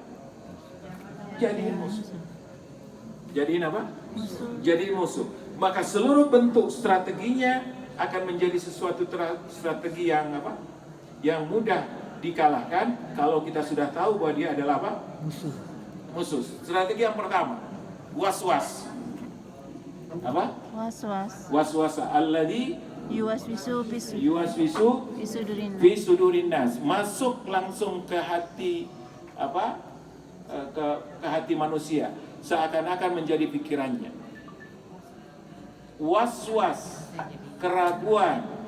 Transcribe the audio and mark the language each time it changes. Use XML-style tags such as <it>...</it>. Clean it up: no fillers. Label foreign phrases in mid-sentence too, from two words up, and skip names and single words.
<id>Jadiin musuh. Jadiin apa? Jadiin musuh. Maka seluruh bentuk strateginya akan menjadi sesuatu strategi yang apa? Yang mudah dikalahkan kalau kita sudah tahu bahwa dia adalah apa? Musuh. Strategi yang pertama, was-was. Apa? Was-was.</id> <ar>الوسواس الذي Yuwaswisu في صدور الناس.</ar> <id>Masuk langsung ke hati apa? Ke hati manusia, seakan-akan menjadi pikirannya. Was-was, keraguan.</id>